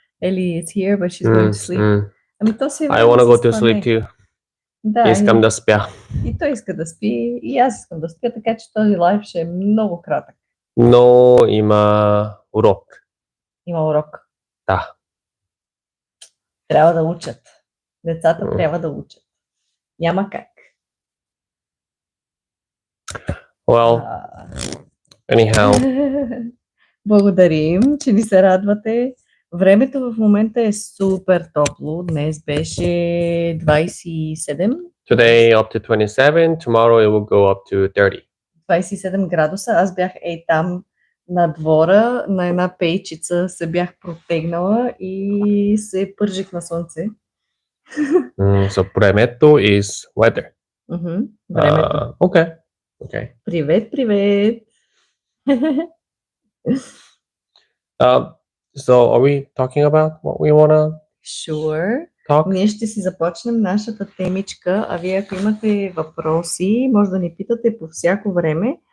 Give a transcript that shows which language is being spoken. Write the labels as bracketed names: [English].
[English] Ели is here, but she's going to sleep. [Bulgarian] Ами то си [English] I want to go to sleep too. [Bulgarian] Да, искам да спя. И той иска да спи, и аз искам да спя, така че този лайв ще е много кратък. Но има урок. Има урок. Да. Трябва да учат. Децата трябва да учат. Няма как. [English] Well, anyhow. [Bulgarian] Благодарим, че ни се радвате. Времето в момента е супер топло. Днес беше 27. [English] Today up to 27, tomorrow it will go up to 30. [Bulgarian] 27 градуса. Аз бях там на двора, на една пейчица се бях протегнала и се пържих на слънце. [English] So времето is weather. [Bulgarian] Времето. [English] Okay. [Bulgarian] Привет, привет! [English] So are we talking about what we wanna Sure. talk? [Bulgarian] Ние ще си започнем нашата темичка, а вие ако имате въпроси, може да ни питате по всяко време.